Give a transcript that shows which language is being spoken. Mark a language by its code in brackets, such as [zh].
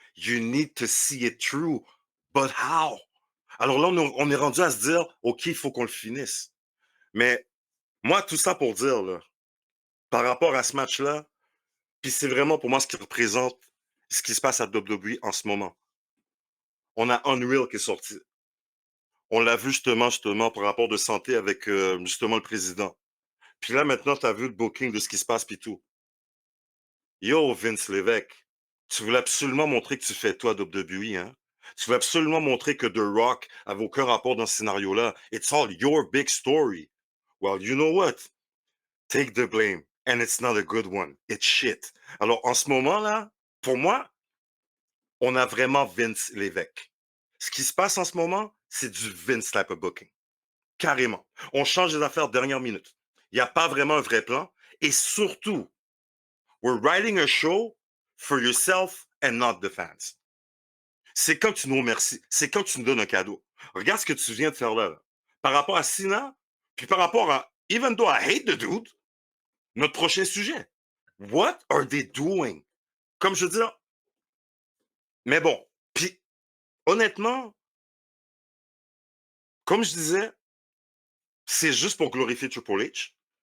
[en] You need to see it through. But how? [fr] Alors là, on est rendu à se dire, OK, il faut qu'on le finisse. Mais moi, tout ça pour dire, là, par rapport à ce match-là, puis c'est vraiment pour moi ce qui représente ce qui se passe à WWE en ce moment. On a Unreal qui est sorti. On l'a vu justement par rapport de santé avec justement le président. Puis là, maintenant, tu as vu le booking de ce qui se passe puis tout. Yo, Vince Lévesque, tu voulais absolument montrer que tu fais toi WWE, hein? Tu voulais absolument montrer que The Rock avait aucun rapport dans ce scénario-là. [en] It's all your big story. Well, you know what? Take the blame. And it's not a good one. It's shit. [fr] Alors, en ce moment-là, pour moi, on a vraiment Vince Lévesque. Ce qui se passe en ce moment, c'est du Vince [en] type of booking. [fr] Carrément. On change les affaires dernière minute. Il n'y a pas vraiment un vrai plan. Et surtout, we're writing a show for yourself and not the fans. C'est quand tu nous remercies. C'est quand tu nous donnes un cadeau. Regarde ce que tu viens de faire là. Par rapport à Cena, puis par rapport à [en] even though I hate the dude, [fr] notre prochain sujet. [en] What are they doing? [fr] Comme je veux dire, mais bon, puis honnêtement, comme je disais, c'est juste pour glorifier Triple H.